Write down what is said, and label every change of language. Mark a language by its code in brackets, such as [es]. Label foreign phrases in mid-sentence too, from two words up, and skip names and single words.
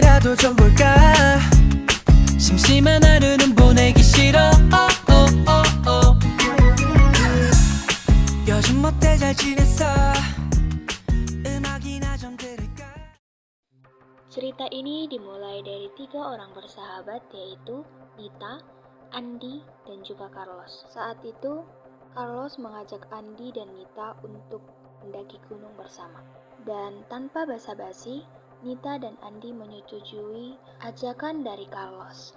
[ko] 하루도 좀 볼까 심심한 하루는 보내기 싫어 요즘 어때 잘 지냈어 음악이나 좀 들을까. [id] Cerita ini dimulai dari 3 orang bersahabat, yaitu Nita, Andi, dan juga Carlos. Saat itu, Carlos mengajak Andi dan Nita untuk mendaki gunung bersama. Dan tanpa basa-basi, Nita dan Andi menyetujui ajakan dari Carlos.